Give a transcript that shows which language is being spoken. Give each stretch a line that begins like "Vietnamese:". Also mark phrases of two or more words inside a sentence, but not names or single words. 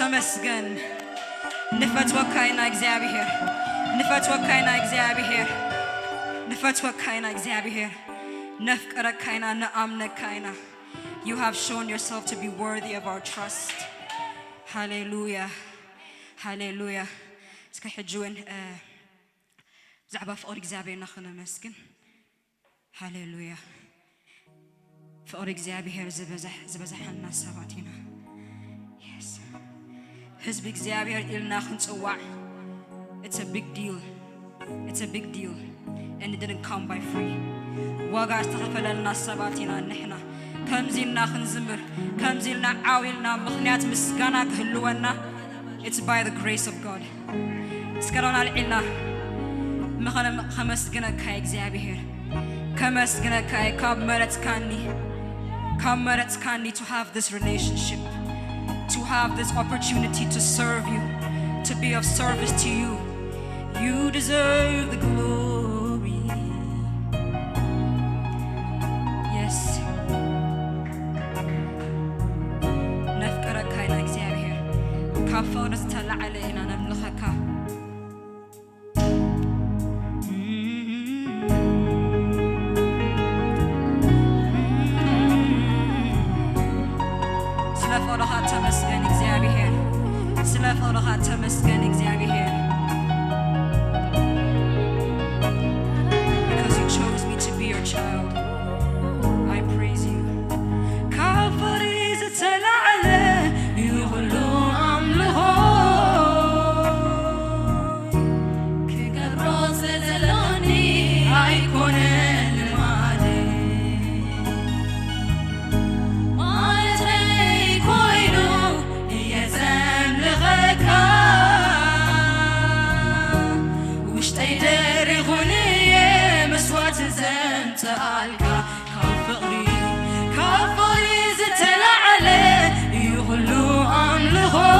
Tigrinya: ተመስገን ንፈትወካይና እግዚአብሔር ንፈትወካይና እግዚአብሔር ንፈትወካይና እግዚአብሔር ነፍቀረካይና ነአምነካይና
English: You have shown yourself to be worthy of our trust. Hallelujah. Hallelujah.
Tigrinya: እስከ ሕጅውን ብዛዕባ ፍቅሪ እግዚአብሔርና ክነመስግን ሃሌሉያ ፍቅሪ እግዚአብሔር ዝበዛሐና ሰባት ኢና yes ህዝቢ እግዚአብሔር ኢልና ክንጽዋዕ
English: it's a big deal and it didn't come by free
Tigrinya: ዋጋ ዝተኸፈለልና ሰባት ኢና ንሕና ከምዚልና ክንዝምር ከምዚልና ዓዊልና ምኽንያት ምስጋና ክህልወና
English: it's by the grace of God
Tigrinya: እስከሮና ልዒልና ከመስግነካ እግዚአብሔር ከመስግነካ ካብ መረጽካኒ
English: to have this relationship to have this opportunity to serve you to be of service to you you deserve the glory
Tigrinya: yes ነፍቀረካ ኢና እግዚአብሔር ካብ ፍቅሪ ዝተላዕለ ኢና ነምልኸካ ተመስገን እግዚአብሔር
English: because you chose me to be your child I praise you
Tigrinya: ካፈሪዝ ተላዕለ ይሁሉ ኣምልኾ ክገብሮ ስለዘለኒ ኣይኮነን ልማዴ ማለተይ ኮይኑ እየዘምልኸካ ውሽጠይ ደሪኹን እየ መስዋዕት ዘምጽኣልካ ካብ ፍቕሪ ዝተላዕለ እዩ ኩሉ ኣምልኾ